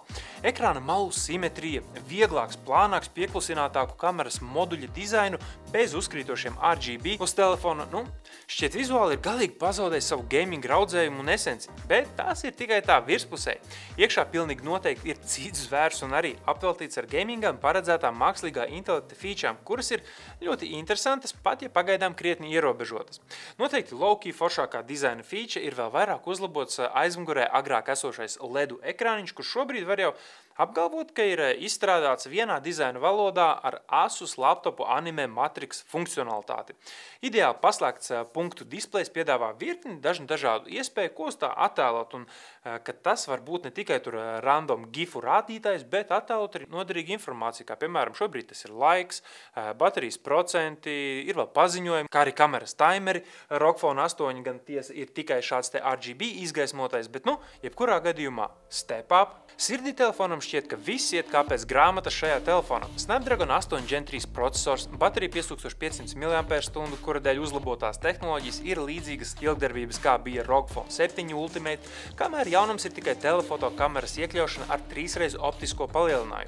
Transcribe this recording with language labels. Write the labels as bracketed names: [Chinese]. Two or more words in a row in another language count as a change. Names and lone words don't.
[Latvian] Ekrāna malu simetrija, vieglāks, plānāks, pieklusinātāku kameras moduļa dizainu bez uzkrītošiem RGB uz telefona, šķiet vizuāli ir galīgi pazaudējis savu gaming raudzējumu un esenci, bet tās ir tikai tā virspusē. Iekšā pilnīgi noteikti ir cits zvērs un arī apveltīts ar gamingam paredzētām mākslīgā intelekta featurām, kuras ir ļoti interesantas, pat ja pagaidām krietni ierobežotas. Noteikti low-key foršākā dizaina feature ir vēl vairāk uzlabots aizmugurē agrāk esošais LEDu ekrāniņš, kurš šobrīd var jau apgalvot, ka ir izstrādāts vienā dizaina valodā ar Asus laptopu Anime Matrix funkcionalitāti. Ideāli paslēgts punktu displejs piedāvā virkni dažādu iespēju, ko uz tā attēlot, un ka tas var būt ne tikai tur random gifu rādītājs, bet attēlot arī noderīgu informāciju, kā piemēram šobrīd tas ir laiks, baterijas procenti, ir vēl paziņojumi, kā arī kameras timeri. ROG Phone 8 gan tiesa ir tikai šāds te RGB izgaismotais, bet jebkurā gadījumā [English] step up. [Latvian] Sirdī telefonam šķiet, ka viss iet kā pēc grāmatas šajā telefonā. Snapdragon 8 Gen 3 procesors, baterija 5500 mAh, kura dēļ uzlabotās tehnoloģijas ir līdzīgas ilgdarbības, kā bija ROG Phone 7 Ultimate, kamēr jaunums ir tikai telefoto kameras iekļaušana ar 3x optisko palielinājumu.